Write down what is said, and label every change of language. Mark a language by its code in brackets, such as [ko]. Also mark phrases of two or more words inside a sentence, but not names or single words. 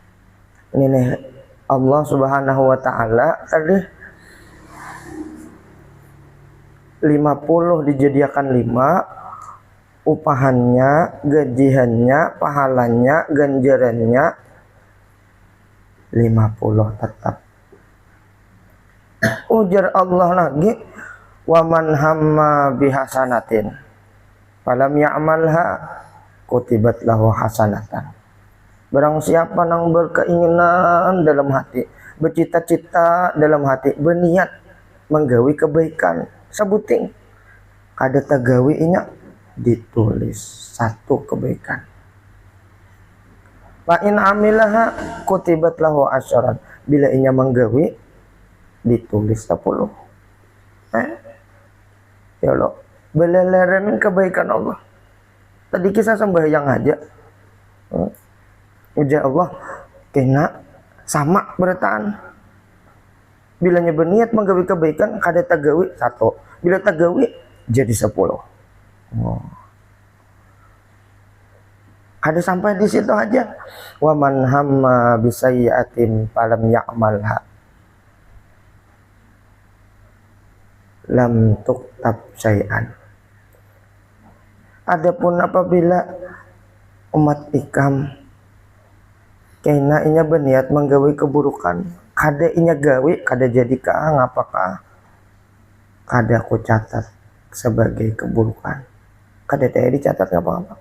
[bjn] Ini nih [ar] الله سبحانه وتعالى [bjn] tadi 50 dijadikan 5, upahannya, gajiannya, pahalanya, ganjarannya 50 tetap. Ujar Allah lagi, [ar] ومن هم بحسنة فلم يعملها كتبت له حسنة. [bjn] Barang siapa yang berkeinginan dalam hati, bercita-cita dalam hati, berniat menggawi kebaikan, sebuting kada tagawi inya ditulis 1 kebaikan. [ar] فإن عملها كتبت له عشرا. [bjn] Bila inya menggawi ditulis 10. Ya Allah, beleleran kebaikan Allah. Tadi kisah sembahyang aja. Ujar Allah, kena sama bertahan. Bilanya berniat menggawi kebaikan, kada tagawi 1. Bila tagawi jadi 10. Kada sampai di situ aja. [ar] ومن هم بسيئة فلم يعملها لم تكتب شيئا. [bjn] Adapun apabila umat ikam kena inya berniat menggawi keburukan, kada inya gawi, kada jadi ngapakah kada aku catat sebagai keburukan, kada teh dicatat ngapa-ngapa.